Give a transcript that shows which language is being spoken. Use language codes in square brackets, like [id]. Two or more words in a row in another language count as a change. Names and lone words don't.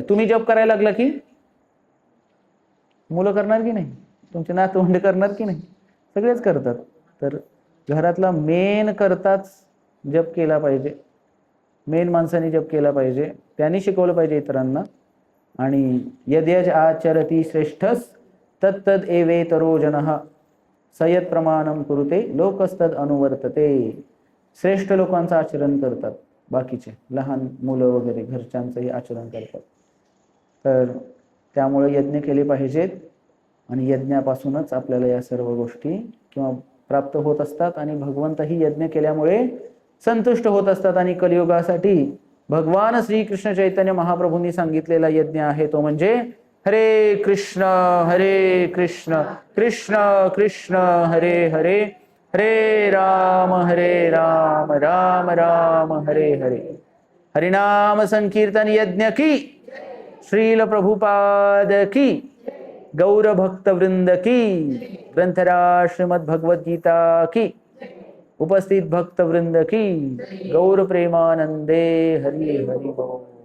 [mr] तुम्ही जप करायला लागला की मुलं करणार की नाही? तुमचे नातवंड करणार की नाही? सगळेच करतात. तर घरातला मेन करताच जप केला पाहिजे. मेन माणसाने जप केला पाहिजे. त्यांनी शिकवलं पाहिजे इतरांना. [sa] आणि यद्यज आचरती श्रेष्ठस तत्तद एवेतरो जनः सयत प्रमाणम कुरुते लोकस्तद अनुवर्तते. [mr] श्रेष्ठ लोकांचं आचरण करतात, बाकीचे लहान मुलं वगैरे घरच्यांचंही आचरण करतात. तर त्यामुळे यज्ञ केले पाहिजेत. आणि यज्ञापासूनच आपल्याला या सर्व गोष्टी किंवा प्राप्त होत असतात. आणि भगवंतही यज्ञ केल्यामुळे संतुष्ट होत असतात. आणि कलियुगासाठी भगवान श्रीकृष्ण चैतन्य महाप्रभूंनी सांगितलेला यज्ञ आहे तो म्हणजे [sa] हरे कृष्ण कृष्ण कृष्ण हरे हरे, हरे राम राम राम हरे हरे. [hi] हरिनाम संकीर्तन यज्ञ की, श्रील प्रभुपाद की, गौर भक्त वृंद की, ग्रंथराज श्रीमद् भगवद गीता की, उपस्थित भक्त वृंद की, [bn] গৌর প্রেমানন্দে হরি হরি বোল.